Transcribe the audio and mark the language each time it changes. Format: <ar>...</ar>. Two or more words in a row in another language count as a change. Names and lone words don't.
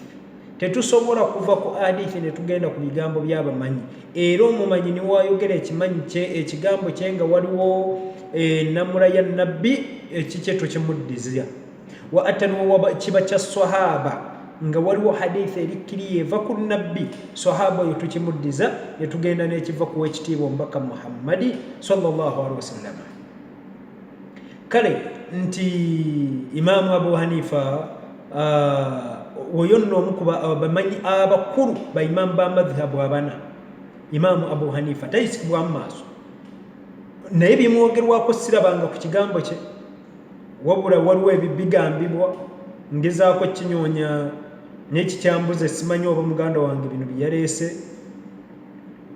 <lg>Tetusobola kuva ku hadithi ne tugenda ku bigambo by'abamanyi, era omumanyi ni wayogera ekimanyi kye, ekigambo kye nga waliwo ennamula ya nabbi, ekikye tukimuddiza. Wa atan kiba kya sahaba nga waliwo hadithi erikkiriye eva ku nabbi, sahaba oyo tukimuddiza, ne tugenda n'ekiva ku wekitiibwa omubaka Muhammadi</lg> <ar>sallallahu alaihi wasallam.</ar> <lg>Kale nti Imaamu Abu Hanifa oyo nno omu ku bamanyi abakulu ba imaamu ba madhhabu abana. Imaamu Abu Hanifa tayisikibwamu maaso, naye bimwogerwako sirabanga ku kigambo kye, wabula waliwo ebibigambibwa ngezaako kinyoonya n'ekikyambuze, simanyi oba muganda wange bino bye yaleese</lg>